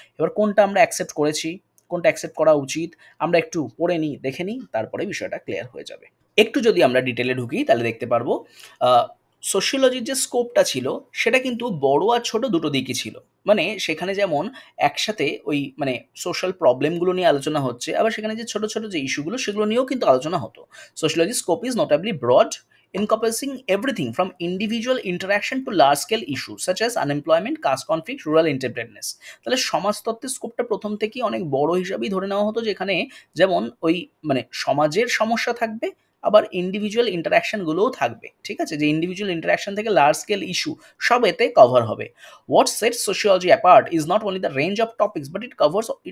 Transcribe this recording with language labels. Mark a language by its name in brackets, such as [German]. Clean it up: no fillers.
[Bangla] এবার কোনটা আমরা অ্যাকসেপ্ট করেছি, কোনটা অ্যাকসেপ্ট করা উচিত, আমরা একটু পড়ে নিই, দেখে নিই, তারপরে বিষয়টা ক্লিয়ার হয়ে যাবে। একটু যদি আমরা ডিটেলে ঢুকি তাহলে দেখতে পারবো সোশিওলজির যে স্কোপটা ছিল সেটা কিন্তু বড় আর ছোট দুটো দিকই ছিল। মানে সেখানে যেমন একসাথে ওই মানে সোশ্যাল প্রবলেমগুলো নিয়ে আলোচনা হচ্ছে, আবার সেখানে যে ছোট ছোট যে ইস্যুগুলো সেগুলো নিয়েও কিন্তু আলোচনা হতো। [English] Sociology scope is notably broad, encompassing everything from individual interaction to large scale issues such as unemployment, caste conflict, rural indebtedness। [Bangla] তাহলে সমাজতত্ত্বের স্কোপটা প্রথম থেকেই অনেক বড় হিসাবেই ধরে নেওয়া হতো, যেখানে যেমন ওই মানে সমাজের সমস্যা থাকবে, আবার ইন্ডিভিজুয়াল ইন্টারাকশনগুলোও থাকবে। ঠিক আছে? যে ইন্ডিভিজুয়াল ইন্টারাকশন থেকে লার্জ স্কেল ইস্যু সব এতে কভার হবে। [English] what sets sociology apart is not only the range of topics but it covers